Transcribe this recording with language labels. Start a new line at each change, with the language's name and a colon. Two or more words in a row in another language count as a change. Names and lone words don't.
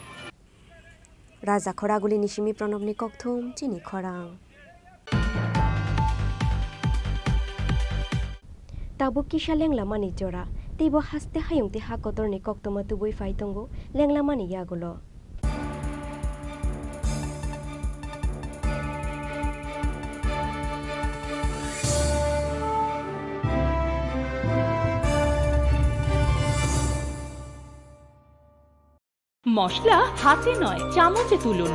Kok Borok: রাজাখর আগুলি নিশিমি প্রণবনি ককথুম চিনি খরাং Tabuk kisah lenglamani jora, tiba haste hayung ti hakotor ni koktoma tubui faitongo lenglamani yagulo.
Bangla: মশলা হাতে নয় চামচে তুলুন।